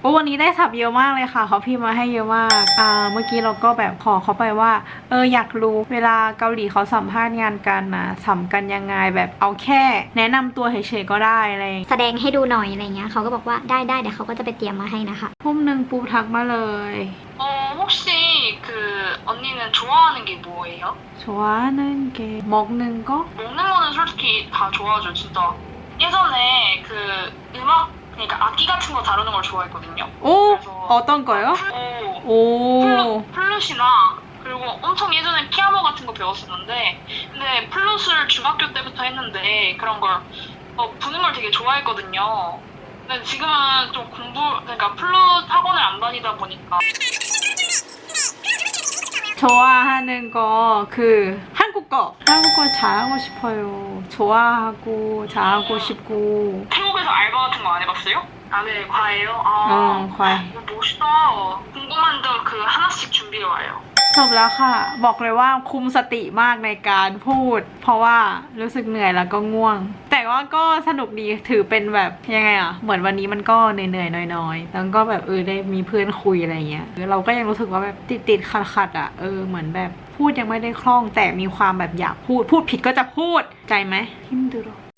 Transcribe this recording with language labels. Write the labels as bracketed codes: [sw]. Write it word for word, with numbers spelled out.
[th] โอ้วันนี้ได้สับเยอะมากเลยค่ะเขาพิมพ์มาให้เยอะมากอ่าเมื่อกี้เราก็แบบขอเขาไปว่าเอออยากรู้เวลาเกาหลีเขาสัมภาษณ์งานกันนะสัมกันยังไงแบบเอาแค่แนะนำตัวเฉยๆก็ได้อะไรอย่างเงี้ย แสดงให้ดูหน่อยอะไรเงี้ยเขาก็บอกว่าได้ได้เดี๋ยวเขาก็จะไปเตรียมมาให้นะคะ ทุ่มหนึ่งปูทักมาเลย [ko] 어 혹시 그 언니는 좋아하는 게 뭐예요? 좋아하는게먹는거 먹는 거는 솔직히 다 좋아하죠, 진짜. 예전에 그 음악 그러니까 악기 같은 거 다루는 걸 좋아했거든요. 오 어떤 거요? 오 오 플루- 플룻이나 그리고 엄청 예전에 피아노 같은 거 배웠었는데 근데 플룻을 중학교 때부터 했는데 그런 걸 어, 부는 걸 되게 좋아했거든요. 근데 지금은 좀 공부 그러니까 플룻 학원을 안 다니다 보니까 좋아하는 거 그 한국어 한국어 잘하고 싶어요. 좋아하고 잘하고 싶고 태국에서 알바 같은 거 안 해봤어요? 아, 네, 과예요. 아, 어 과외 어, 멋있다. 궁금한 점 그 하나씩 준비해 와요. [th] จบแล้วค่ะบอกเลยว่าคุมสติมากในการพูด เพราะว่ารู้สึกเหนื่อยแล้วก็ง่วง แต่ว่าก็สนุกดีถือเป็นแบบยังไงอ่ะเหมือนวันนี้มันก็เหนื่อยๆน้อยๆแล้วก็แบบเออได้มีเพื่อนคุยอะไรเงี้ยเออเราก็ยังรู้สึกว่าแบบติดๆขัดๆอ่ะเออเหมือนแบบพูดยังไม่ได้คล่องแต่มีความแบบอยากพูดพูดผิดก็จะพูดใจไหมทิมดูหรอ